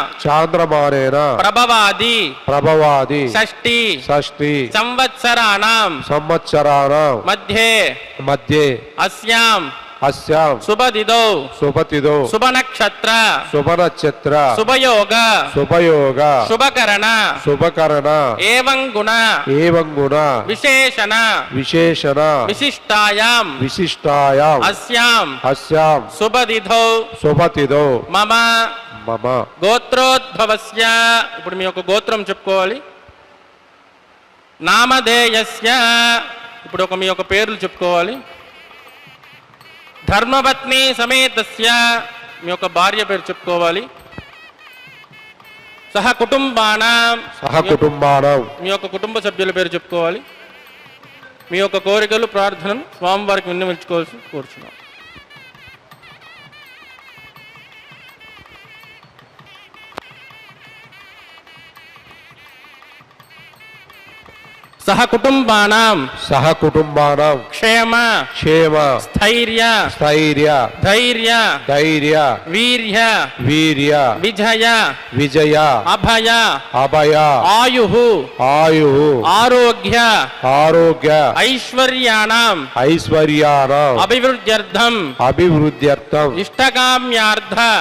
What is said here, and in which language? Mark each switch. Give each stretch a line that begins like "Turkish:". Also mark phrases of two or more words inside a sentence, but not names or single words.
Sanskrit: प्रभवादि षष्टि संवत्सराणां मध्ये अस्यां शुभतिथौ शुभनक्षत्र शुभयोग शुभकरण एवं गुण विशेषण विशिष्टायां अस्यां शुभतिथौ मम గోత్రోద్భవస్య
Telugu: ఇప్పుడు మీ యొక్క గోత్రం చెప్పుకోవాలి. నామధేయస్య ఇప్పుడు మీ యొక్క పేర్లు చెప్పుకోవాలి.
Sanskrit: ధర్మపత్ని సమేతస్య
Telugu: మీ యొక్క భార్య పేరు చెప్పుకోవాలి.
Sanskrit: సహ కుటుంబానాం
Telugu: మీ యొక్క కుటుంబ సభ్యుల పేరు చెప్పుకోవాలి. మీ యొక్క కోరికలు ప్రార్థనలు స్వామివారికి విన్నవించుకోవాల్సి కోరుచున్నాం.
Sanskrit: सह कुटुंबानां क्षेम स्थैर्य धैर्य वीर्य विजय अभय आयुः आरोग्य ऐश्वर्याणाम् अभिवृद्ध्यर्थम् इष्टकाम्यार्थ